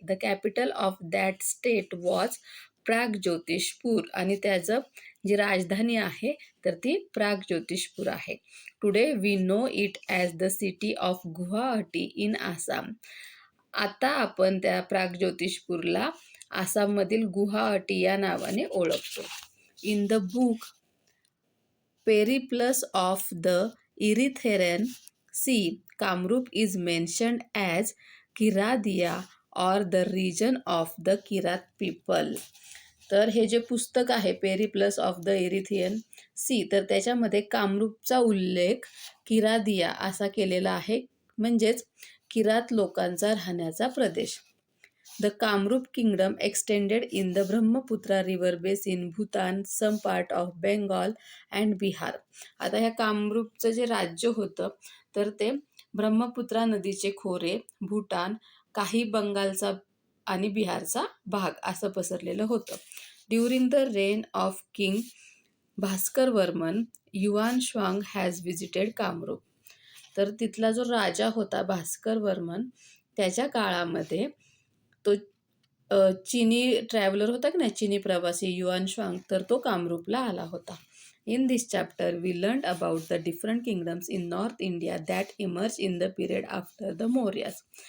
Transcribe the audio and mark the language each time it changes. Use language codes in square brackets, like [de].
[en] the capital of that state was Pragjyotishpur [mr] आणि त्याचं जी राजधानी आहे तर ती प्राग्ज्योतिषपूर आहे. [en] Today we know it as the city of Guwahati in Assam. [mr] आता आपण त्या प्राग्ज्योतिषपूरला आसाममधील गुवाहाटी या नावाने ओळखतो. [en] In the book Periplus of the Erythraean Sea Kamrup is mentioned as Kiradia or the region of the Kirat people. [mr] तर हे जे पुस्तक आहे पेरिप्लस ऑफ द इरिथियन सी तर त्याच्यामध्ये कामरूपचा उल्लेख किरादिया असा केलेला आहे म्हणजेच किरात लोकांचा राहण्याचा प्रदेश. [en] The Kamrup kingdom extended in the Brahmaputra river basin Bhutan some part of Bengal and Bihar. [mr] आता ह्या कामरूपचं जे राज्य होतं तर ते ब्रह्मपुत्रा नदीचे खोरे भूटान काही बंगालचा आणि बिहारचा भाग असं पसरलेलं होतं. [en] During the reign of king Bhaskar Varman Yuan Chwang has visited Kamrup. [mr] तर तिथला जो राजा होता भास्कर वर्मन त्याच्या काळामध्ये तो चीनी ट्रॅव्हलर होता की नाही चीनी प्रवासी युआन श्वांग तर तो कामरूपला आला होता. [en] In this chapter we learn about the different kingdoms in north India that emerge in the period after the Mauryas.